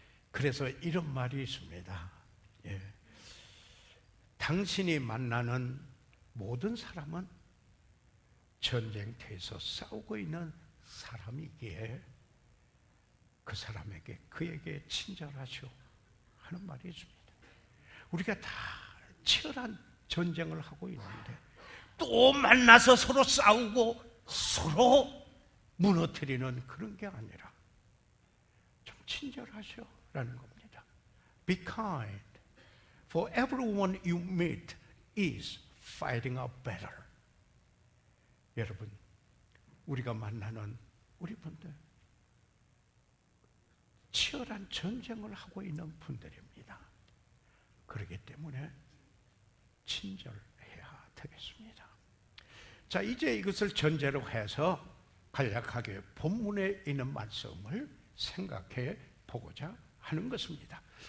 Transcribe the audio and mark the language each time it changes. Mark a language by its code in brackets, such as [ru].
[ko] 그래서 이런 말이 있습니다. 예. 당신이 만나는 모든 사람은 전쟁터에서 싸우고 있는 사람이기에 그 사람에게, 그에게 친절하시오 하는 말이 있습니다. 우리가 다 치열한 전쟁을 하고 있는데 또 만나서 서로 싸우고 서로 무너뜨리는 그런 게 아니라 좀 친절하시오라는 겁니다. [en] Be kind, for everyone you meet is fighting a battle. [ko] 여러분, 우리가 만나는 우리 분들 치열한 전쟁을 하고 있는 분들입니다. 그렇기 때문에 친절해야 되겠습니다. 자, 이제 이것을 전제로 해서 간략하게 본문에 있는 말씀을 생각해 보고자 하는 것입니다.